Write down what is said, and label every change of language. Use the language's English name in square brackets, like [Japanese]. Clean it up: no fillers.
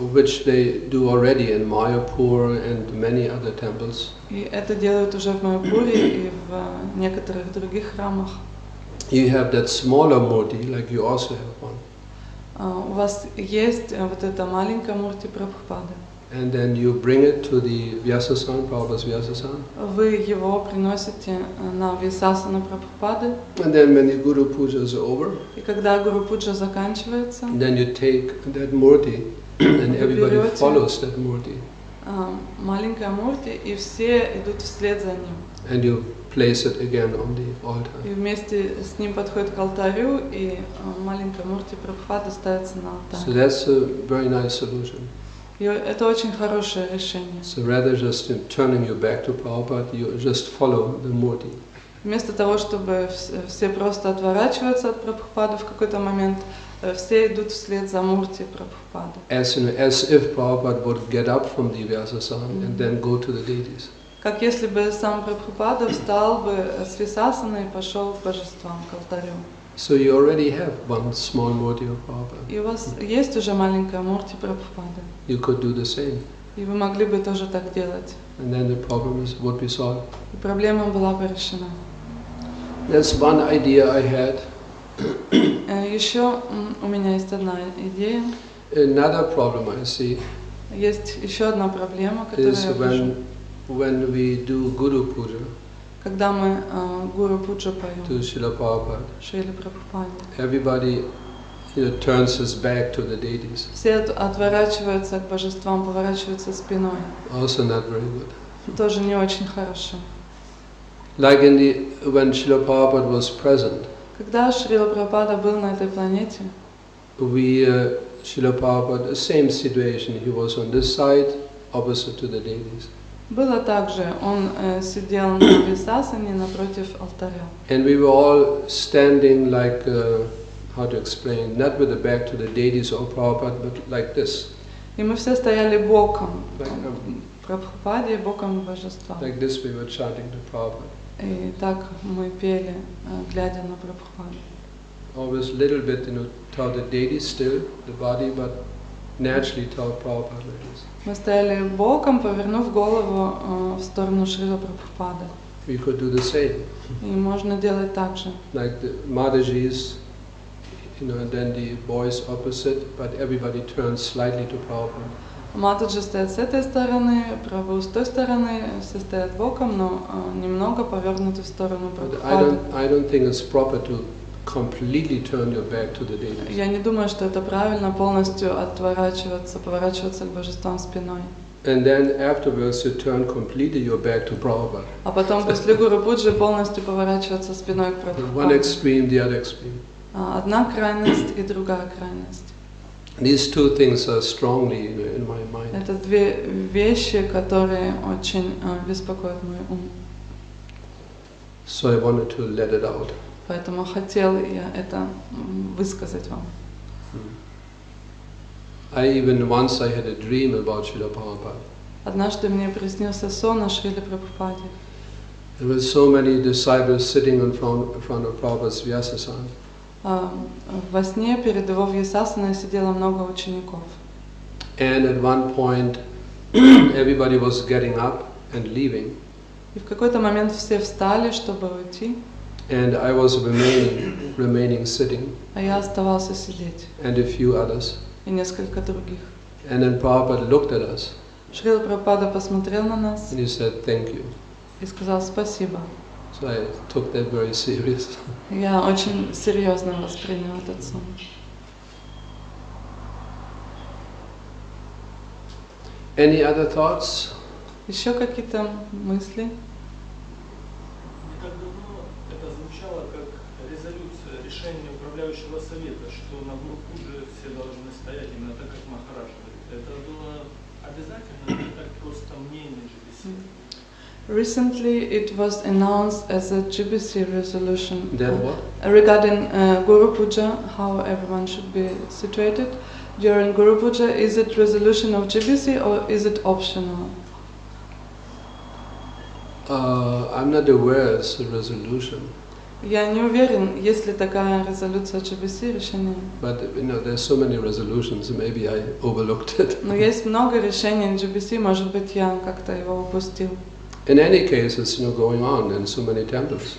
[English] which they do already in Mayapur and many other temples, [Russian] и это делают уже в Майяпуре и в некоторых других храмах. [English] you have that smaller murti, like you also have one. [Russian] У вас есть вот эта маленькая мурти Прабхупады. [English] And then you bring it to the Vyasasan, Prabhupada's Vyasasan. [Russian] Вы его приносите на Вьясасану Прабхупады. [English] And then when the Guru Puja is over, [Russian] И когда Гуру Пуджа заканчивается, [English] then you take that murti and everybody [Russian] берете [English] follows that murti. [Russian] Маленькая мурти, и все идут вслед за ним. [English] And you place it again on the altar. [Russian] И вместе с ним подходит к алтарю, и маленькая мурти Прабхупады ставится на [English] So [Russian] алтарь. [English] that's a very nice solution. [Russian] И это очень хорошее решение. [English] So rather just turning your back to Prabhupada, you just follow the murti. [Russian] Вместо того, чтобы все просто отворачиваются от Прабхупады в какой-то момент, все идут вслед за мурти Прабхупады. [English] As if Prabhupada would get up from the Vyasasan and then go to the deities. [Russian] Как если бы сам Прабхупада встал бы с Висасаны и пошел к божествам, к алтарю. [English] So you already have one small murti of Prabhupada. [Russian] И у вас есть уже маленькая мурти Прабхупады. [English] You could do the same. [Russian] И вы могли бы тоже так делать. [English] And then the problem would be solved. [Russian] И проблема была бы решена. [English] That's one idea I had. [Russian] Еще у меня есть одна идея. [English] Another problem I see [Russian] Есть еще одна проблема, которую [English] is [Russian] я вижу. [English] when we do Guru Puja [Russian] Когда мы Гуру Пуджу [English] to [Russian] поем [English] Srila Prabhupada, [Russian] Шриле Прабхупаде, [English] everybody turns his back to the deities. [Russian] все отворачиваются к божествам, поворачиваются спиной. [English] Also not very good. [Russian] Тоже не очень хорошо. [English] Like when Srila Prabhupada was present, [Russian] Когда Шрила Прабхупада был на этой планете, [English] Srila Prabhupada, the same situation, he was on this side, opposite to the deities. [Russian] было также, он сидел на Висасане напротив алтаря. [English] And we were all standing like, how to explain, not with the back to the deities or Prabhupada, but like this. [Russian] И мы все стояли боком [English] Like, [Russian] к Прабхупаде, боком к божествам. [English] like this we were chanting to Prabhupada. [Russian] И так мы пели, глядя на Прабхупаду. [English] Always a little bit, toward the deities still, the body, but naturally toward Prabhupada like this. [Russian] Мы стояли боком, повернув голову в сторону Шрила Прабхупады. [English] We could do the same. [Russian] И можно делать так же. [English] Like the Madajis, and then the boys opposite, but everybody turns slightly to Prabhupada. [Russian] Матаджи стоят с этой стороны, Прабху с той стороны, все стоят боком, но немного повернуты в сторону Прабхупады. [English] I don't think it's proper to completely turn your back to the deities. [Russian] Я не думаю, что это правильно полностью поворачиваться к божествам спиной. [English] And then afterwards you turn completely your back to Prabhupada. [Russian] А потом после Гуру Пуджи полностью поворачиваться спиной к [English] One [Russian] Прабхупаде. [English] extreme, the other extreme. [Russian] Одна крайность и другая крайность. [English] These two things are strongly in my mind. [Russian] Это две вещи, которые очень беспокоят мой ум. [English] So I wanted to let it out. [Russian] Поэтому хотел я это высказать вам. [English] Once I had a dream about Srila Prabhupada. [Russian] Однажды мне приснился сон о Шриле Прабхупаде. [English] There were so many disciples sitting in front of Prabhupada's Vyasasan. [Russian] Во сне перед его вьясасаной сидело много учеников. [English] And at one point, everybody was getting up and leaving. [Russian] И в какой-то момент все встали, чтобы уйти, [English] And I was remaining sitting, [Russian] а я оставался сидеть, [English] and a few others. [Russian] и несколько других. [English] And then Prabhupada looked at us, [Russian] Шрила Прабхупада посмотрел на нас [English] and he said, "Thank you." [Russian] и сказал спасибо. [English] So I took that very serious. [Russian] Я очень серьезно воспринял этот сон. [English] Any other thoughts? [Russian] Еще какие-то мысли? Не так давно это звучало как резолюция, решение управляющего совета, что на Гурупуджи все должны стоять именно так, как Махарадж говорит. Это было обязательно или так просто мнение GBC? [English] Recently it was announced as a GBC resolution That what? regarding Guru Puja, how everyone should be situated. During Guru Puja, is it resolution of GBC or is it optional? I'm not aware it's a resolution, [Russian] Я не уверен, есть ли такая резолюция GBC, решение. [English] but there's so many resolutions, maybe I overlooked it. [Russian] Но есть много решений GBC, может быть, я как-то его упустил. [English] In any case, it's going on in so many temples.